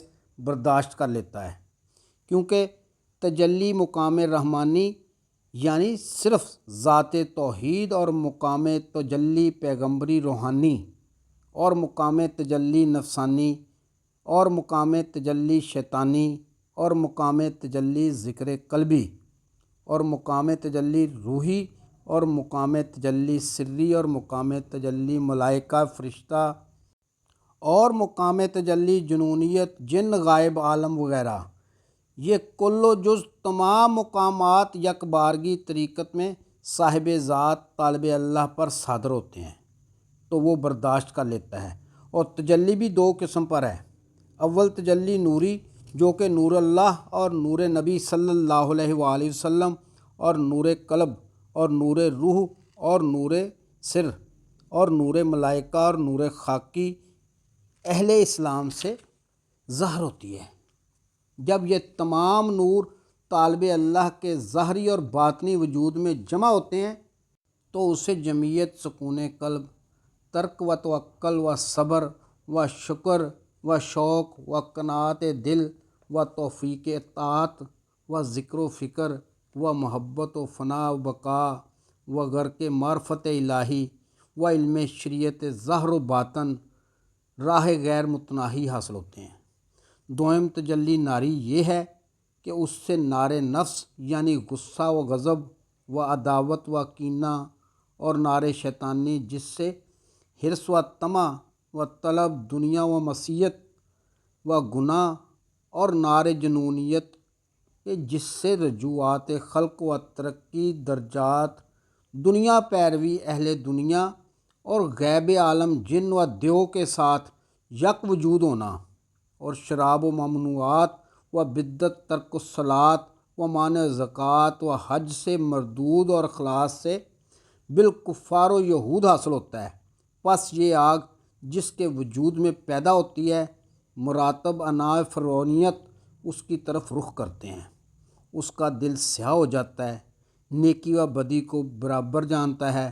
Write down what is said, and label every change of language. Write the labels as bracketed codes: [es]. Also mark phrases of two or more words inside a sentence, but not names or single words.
[ur] برداشت کر لیتا ہے، کیونکہ تجلی مقام رحمانی یعنی صرف ذات توحید، اور مقام تجلی پیغمبری روحانی، اور مقام تجلی نفسانی، اور مقام تجلی شیطانی، اور مقام تجلی ذکر قلبی، اور مقام تجلی روحی، اور مقام تجلی سری، اور مقام تجلی ملائکہ فرشتہ، اور مقام تجلی جنونیت جن غائب عالم وغیرہ، یہ کل و جز تمام مقامات یک بارگی طریقت میں صاحب ذات طالب اللہ پر صادر ہوتے ہیں تو وہ برداشت کر لیتا ہے۔ اور تجلی بھی دو قسم پر ہے، اول تجلی نوری جو کہ نور اللہ اور نور نبی صلی اللہ علیہ وآلہ وسلم، اور نور قلب، اور نور روح، اور نور سر، اور نور ملائکہ، اور نور خاکی اہل اسلام سے ظاہر ہوتی ہے۔ جب یہ تمام نور طالب اللہ کے ظاہری اور باطنی وجود میں جمع ہوتے ہیں تو اسے جمعیت سکون قلب، ترک و توکل و صبر و شکر و شوق و قناعت دل و توفیق اطاعت و ذکر و فکر و محبت و فنا و بقا و غرق معرفت الہی و علم شریعت ظاہر و باطن راہ غیر متناہی حاصل ہوتے ہیں۔ دوئم تجلی ناری یہ ہے کہ اس سے نار نفس یعنی غصہ و غضب و عداوت و کینہ، اور نار شیطانی جس سے حرص و طمع و طلب دنیا و معصیت و گناہ، اور نار جنونیت کہ جس سے رجوعات خلق و ترقی درجات دنیا پیروی اہل دنیا، اور غیب عالم جن و دیو کے ساتھ یک وجود ہونا، اور شراب و ممنوعات و بدت ترک الصلاۃ و مانع زکوٰۃ و حج سے مردود، اور اخلاص سے بالکفار و یہود حاصل ہوتا ہے۔ پس یہ آگ جس کے وجود میں پیدا ہوتی ہے، مراتب انواع فرعونیت اس کی طرف رخ کرتے ہیں، اس کا دل سیاہ ہو جاتا ہے، نیکی و بدی کو برابر جانتا ہے۔